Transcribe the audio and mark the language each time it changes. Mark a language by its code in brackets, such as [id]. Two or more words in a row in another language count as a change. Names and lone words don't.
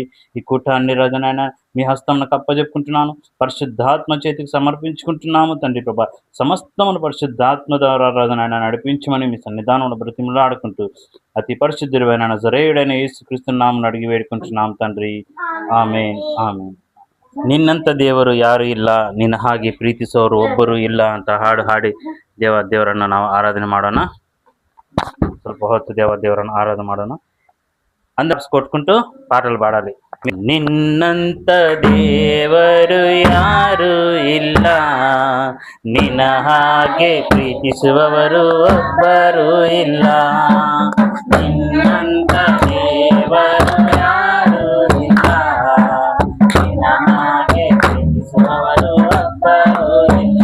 [te] ఈ కూటాన్ని రజనైనా మీ హస్తంను కప్పజెప్పుకుంటున్నాను, పరిశుద్ధాత్మ చేతికి సమర్పించుకుంటున్నాము తండ్రి ప్రభా. సమస్తమును పరిశుద్ధాత్మ ద్వారా రజనైనా నడిపించమని మీ సన్నిధానంలో బ్రతిమలాడుకుంటూ అతి పరిశుద్ధుడైన నజరేయుడైన యేసుక్రీస్తు నామమున అడిగి వేడుకుంటున్నాం తండ్రి. [kn] ಆಮೇನ್ ಆಮೇನ್. ನಿನ್ನಂತ ದೇವರು ಯಾರು ಇಲ್ಲ, ನಿನ್ನ ಹಾಗೆ ಪ್ರೀತಿಸೋರು ಒಬ್ಬರು ಇಲ್ಲ ಅಂತ ಹಾಡು ಹಾಡಿ ದೇವರನ್ನ ನಾವು ಆರಾಧನೆ ಮಾಡೋಣ. ಸ್ವಲ್ಪ ಹೊತ್ತು ದೇವರನ್ನ ಆರಾಧನೆ ಮಾಡೋಣ. [te] అందరు కొట్టుకుంటూ పాటలు పాడాలి. [kn] నిన్నంత ದೇವರು ಯಾರು ಇಲ್ಲ, ನಿನ್ನ ಹಾಗೆ ಪ್ರೀತಿಸುವವರು ಒಬ್ಬರು ಇಲ್ಲ. ನಿನ್ನಂತ ದೇವರು ಯಾರು ಇಲ್ಲ, ನಿನ್ನ ಹಾಗೆ ಪ್ರೀತಿಸುವವರು ಒಬ್ಬರು ಇಲ್ಲ.